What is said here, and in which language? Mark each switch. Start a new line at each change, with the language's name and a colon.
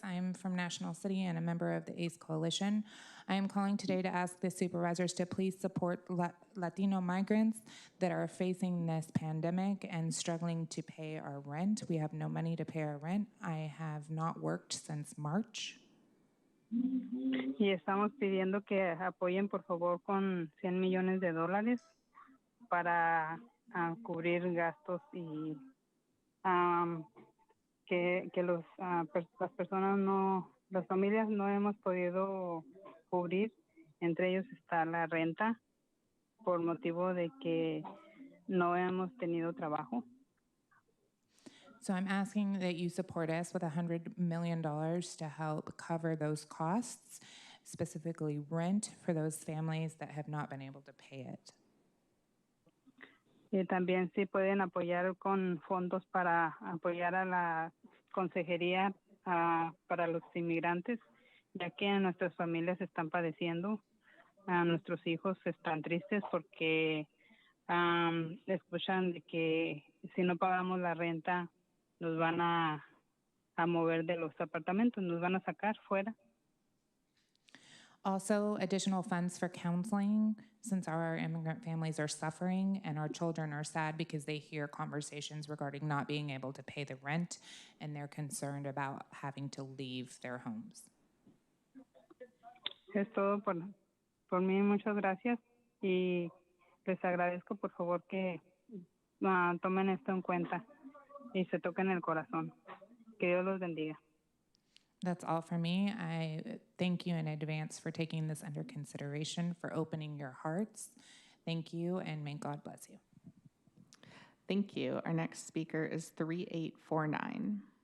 English: I am from National City and a member of the ACE Coalition. I am calling today to ask the supervisors to please support Latino migrants that are facing this pandemic and struggling to pay our rent. We have no money to pay our rent. I have not worked since March.
Spanish: Y estamos pidiendo que apoyen, por favor, con $100 millones para cubrir gastos y que las personas las familias no hemos podido cubrir. Entre ellos está la renta por motivo de que no hemos tenido trabajo.
English: So I'm asking that you support us with $100 million to help cover those costs, specifically rent for those families that have not been able to pay it.
Spanish: Y también si pueden apoyar con fondos para apoyar a la consejería para los inmigrantes, ya que nuestras familias están padeciendo. Nuestros hijos están tristes porque escuchan de que si no pagamos la renta nos van a mover de los apartamentos, nos van a sacar fuera.
English: Also, additional funds for counseling, since our immigrant families are suffering and our children are sad because they hear conversations regarding not being able to pay the rent, and they're concerned about having to leave their homes.
Spanish: Es todo por mí, muchas gracias. Y les agradezco, por favor, que tomen esto en cuenta y se toquen el corazón. Que Dios los bendiga.
English: That's all for me. I thank you in advance for taking this under consideration, for opening your hearts. Thank you, and may God bless you. Thank you. Our next speaker is 3849.